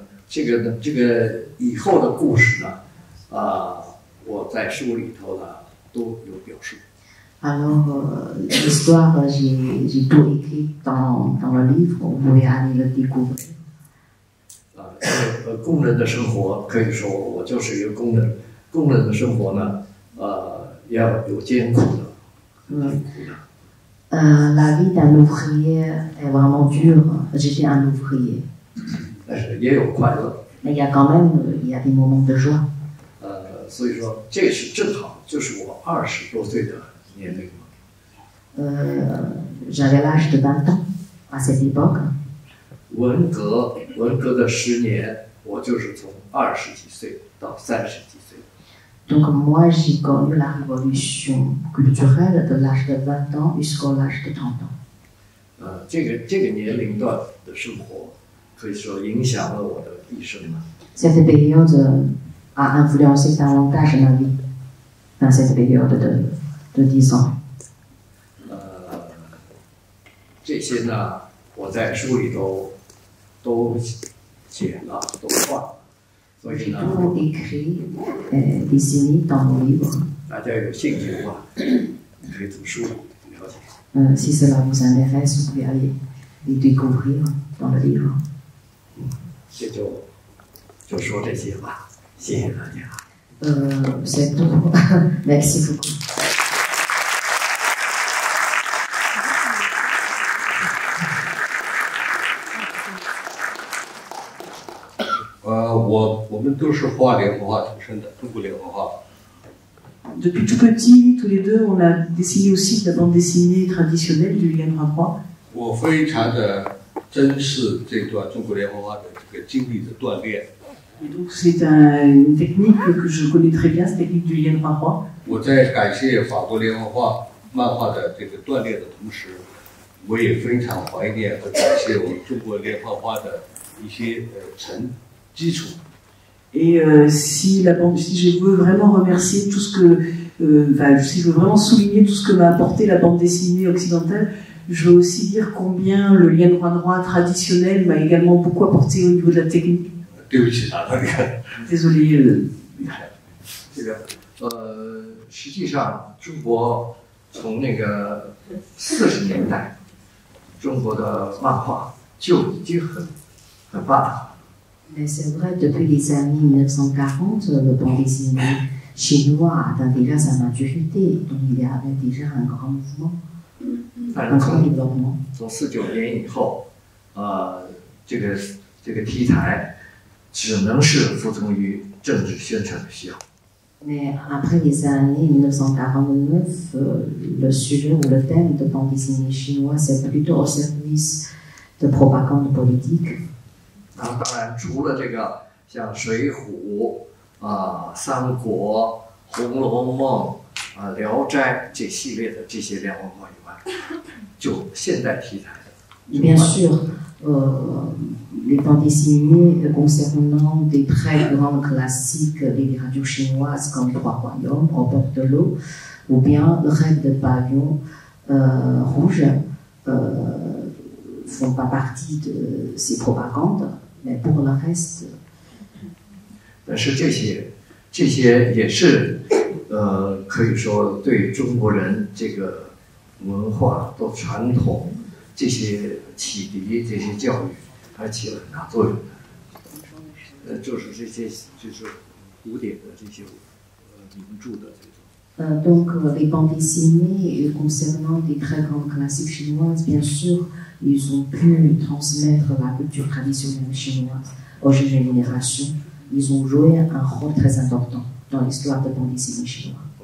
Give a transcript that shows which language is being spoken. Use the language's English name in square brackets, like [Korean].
[Chinese] 这个以后的故事呢，我在书里头呢都有表述。 [French] Alors, l'histoire, j'ai tout écrit dans le livre, vous pouvez aller le découvrir. [Chinese] 工人的生活可以说我就是一个工人。工人的生活呢，要有艰苦的。 [French] La vie d'un ouvrier est vraiment dure. J'étais un ouvrier. [Chinese] 但是也有快乐。 [French] Mais il y a quand même, il y a des moments de joie. [Chinese] 所以说这是正好就是我20多岁的年龄。 [French] J'avais l'âge de 20 ans à cette époque. [Chinese] 文革的10年，我就是从20几岁到30几岁。 [French] Donc moi j'ai connu la révolution culturelle de l'âge de 20 ans jusqu'à l'âge de 30 ans. [Chinese] 这个年龄段的生活，可以说影响了我的一生了。 [French] Cette période a influencé davantage ma vie dans cette période de 10 ans. [Chinese] 这些呢，我在书里头都写了，都画了，所以呢， [French] Tout écrit, dessiné dans mon livre. [Chinese] 大家有兴趣的话，可以从书里了解。 [French] Si cela vous intéresse, vous pouvez aller les découvrir dans le livre. [Chinese] 也就说这些吧，谢谢大家。 [French] C'est tout. Merci beaucoup. [Chinese] 我们都是画连环画出身的，中国连环画。 [French] Depuis tout petit, tous les deux, on a dessiné aussi de la bande dessinée traditionnelle du Lian Huanhua. [Chinese] 我非常的珍视这段中国连环画的这个经历的锻炼。 [French] Et donc c'est une technique que je connais très bien, cette technique du Lian Huanhua. [Chinese] 我在感谢法国连环画漫画的这个锻炼的同时，我也非常怀念和感谢我们中国连环画的一些基础。 [French] Et si je veux vraiment remercier tout ce que, si je veux vraiment souligner tout ce que m'a apporté la bande dessinée occidentale, je veux aussi dire combien le Lian Huanhua traditionnel m'a également beaucoup apporté au niveau de la technique. [Chinese] 对不起啊， [French] Désolé. [Chinese] 这个实际上中国从那个40年代，中国的漫画就已经很发达了。 [French] Mais c'est vrai, depuis les années 1940, le banc dessiné chinois atteint déjà sa maturité, donc il y avait déjà un grand mouvement, un grand développement. [Chinese] 从49年以后，这个 T 台只能是服从于政治宣传的需要。 [French] Mais après les années 1949, le sujet ou le thème de bande dessinée chinois, c'est plutôt au service de propagande politique. [Chinese] 当然，除了这个像《水浒》三国》《红楼梦》聊斋这系列的这些连环画以外，就现代题材的。 [French] Bien sûr, les bandes dessinées concernant des très grands classiques des littératures chinoises comme Trois Royaumes, Au bord de l'eau, ou bien Le rêve de pavillon rouge font pas partie de ces propagandes, mais pour le reste. [Chinese] 但是这些也是可以说对中国人这个文化的传统。这些启迪、这些教育，还起了很大作用的。就是这些，就是古典的这些名著的这种。 [French] Donc les bandes dessinées concernant des très grandes classiques chinoises, bien sûr, ils ont pu transmettre la culture traditionnelle chinoise aux jeunes générations. Ils ont joué un rôle très important dans l'histoire de bande dessinée chinoise.